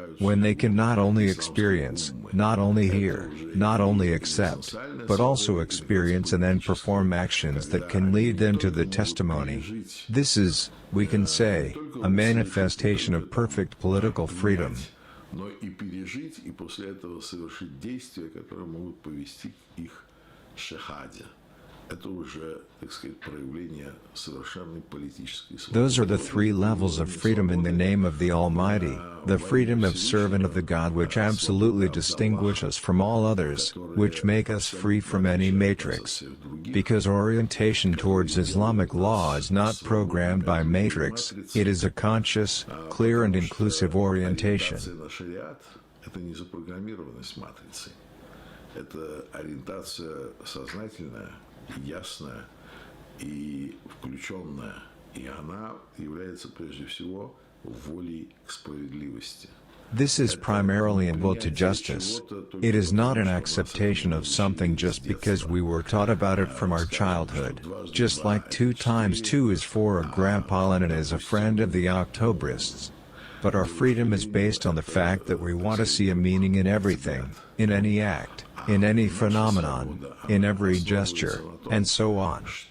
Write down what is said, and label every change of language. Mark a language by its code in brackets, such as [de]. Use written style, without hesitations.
[en] When they can not only experience, not only hear, not only accept, but also experience and then perform actions that can lead them to the testimony. This is, we can say, a manifestation of perfect political freedom. [ru] Но и пережить, и после этого совершить действия, которые могут повести к их шахаде. Это уже, так сказать, проявление совершенной политической свободы. [en] Those are the three levels of freedom in the name of the Almighty, the freedom of servant of the God which absolutely distinguish us from all others, which make us free from any matrix. Because orientation towards Islamic law is not programmed by matrix, it is a conscious, clear and inclusive orientation. [ru] Это не запрограммированность матрицы. Это ориентация сознательная, ясная и включенная. И она является прежде всего волей к справедливости. [en] This is primarily a will to justice. It is not an acceptation of something just because we were taught about it from our childhood, just like 2 times 2 is 4 or Grandpa Lenin is a friend of the Octobrists. But our freedom is based on the fact that we want to see a meaning in everything, in any act, in any phenomenon, in every gesture, and so on.